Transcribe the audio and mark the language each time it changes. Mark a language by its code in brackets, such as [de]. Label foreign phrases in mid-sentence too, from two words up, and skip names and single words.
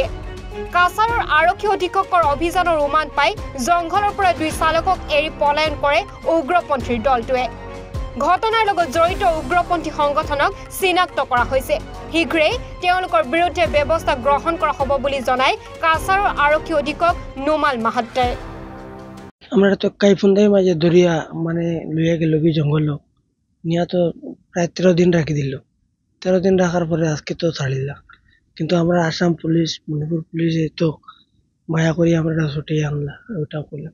[as] কাছাৰৰ আৰক্ষী অধীক্ষকৰ অভিযানৰ উমান পাই জংঘলৰ পৰা দুই চালকক এৰি পলায়ন কৰে উগ্ৰপন্থীৰ দলটোৱে। ঘটনাৰ লগত জড়িত উগ্ৰপন্থী সংগঠনক চিনাক্ত কৰা হৈছে। শীঘ্ৰেই তেওঁলোকৰ বিৰুদ্ধে ব্যৱস্থা গ্ৰহণ কৰা হ'ব বুলি জনায় কাছাৰৰ আৰক্ষী অধীক্ষক নুমাল মাহাত্ৰাই। [bn] আমরা তো কাইফুন্দাই মাঝে ধরিয়া মানে লইয়া গেল কি জঙ্গল নিয়া তো প্রায় 13 দিন রাখি দিল। 13 দিন রাখার পরে আজকে তো ছাড়িলা, কিন্তু আমরা আসাম পুলিশ, মণিপুর পুলিশে তো মায়া করি আমরা ছুটে আনলা। ওটা করলাম।